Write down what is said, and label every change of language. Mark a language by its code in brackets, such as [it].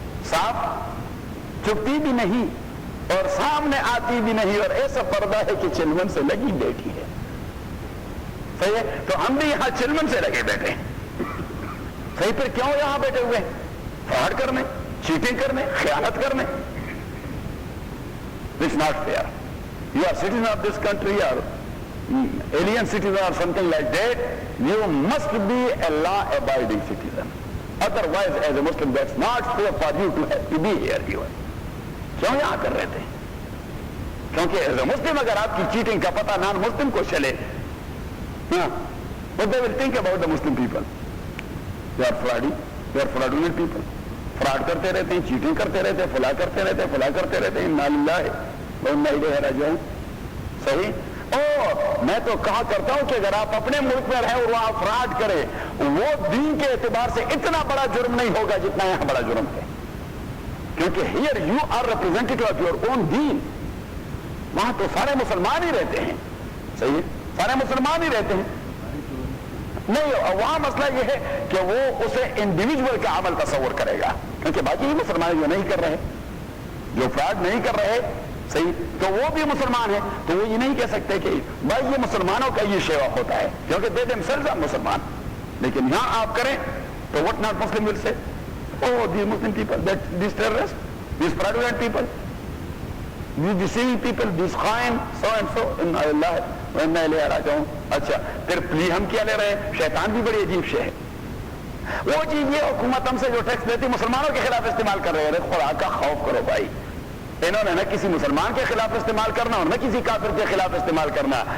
[ur] صاف چھپتی بھی نہیں اور سامنے آتی بھی نہیں, اور ایسا پردہ ہے کہ چلمن سے لگی بیٹھی ہے. صحیح ہے, تو ہم بھی یہاں چلمن سے لگے بیٹھے ہیں. صحیح, پھر کیوں یہاں بیٹھے ہوئے ہیں؟ فراڈ کرنے, چیٹنگ کرنے, خیانت کرنے. [en] It's not fair. You are citizen of this country or alien citizen or something like that. You must be a law-abiding citizen. Otherwise, as a Muslim, that's not fair for you to be here even. [ur] کیوں یہاں کر رہے تھے؟ کیونکہ [en] as a Muslim [ur] اگر آپ کی cheating کا پتہ نان مسلم کو چلے, [en] what they will think about the Muslim people? They are frauding, they are fraudulent people. [ur] Fraud کرتے رہتے ہیں, چیٹنگ کرتے رہتے ہیں, فلا کرتے رہتے ہیں, فلا کرتے رہتے ہیں. انا للہ و انا الیہ راجعون. صحیح. اور میں تو کہا کرتا ہوں کہ اگر آپ اپنے ملک میں رہیں اور وہاں فراڈ کریں, وہ دین کے اعتبار سے اتنا بڑا جرم نہیں ہوگا جتنا یہاں بڑا جرم ہے, کیونکہ [en] here you are representative of your own [ur] دین. وہاں تو سارے مسلمان ہی رہتے ہیں. صحیح ہے, سارے مسلمان ہی رہتے ہیں. نہیں, وہاں مسئلہ یہ ہے کہ وہ اسے انڈیویجول کا عمل تصور کرے گا, کیونکہ باقی ہی مسلمان جو نہیں کر رہے, جو فراڈ نہیں کر رہے, صحیح, تو وہ بھی مسلمان ہے. تو وہ یہ نہیں کہہ سکتے کہ بھائی یہ مسلمانوں کا یہ شیوا ہوتا ہے, کیونکہ [en] they themselves are [ur] مسلمان. لیکن یہاں آپ کریں تو [en] what not Muslim will say? Oh, these Muslim people, these terrorists, these fraudulent people, these deceiving people, these خائن, so and so. [ur] انا للہ و انا الیہ راجعون. اچھا, پھر پلی ہم کیا لے رہے ہیں؟ شیطان بھی بڑی عجیب شے ہے. وہ چیز یہ حکومت ہم سے جو ٹیکس لیتی مسلمانوں کے خلاف استعمال کر رہے ہیں. خدا کا خوف کرو بھائی, انہوں نے نہ کسی مسلمان کے خلاف استعمال کرنا اور نہ کسی کافر کے خلاف استعمال کرنا.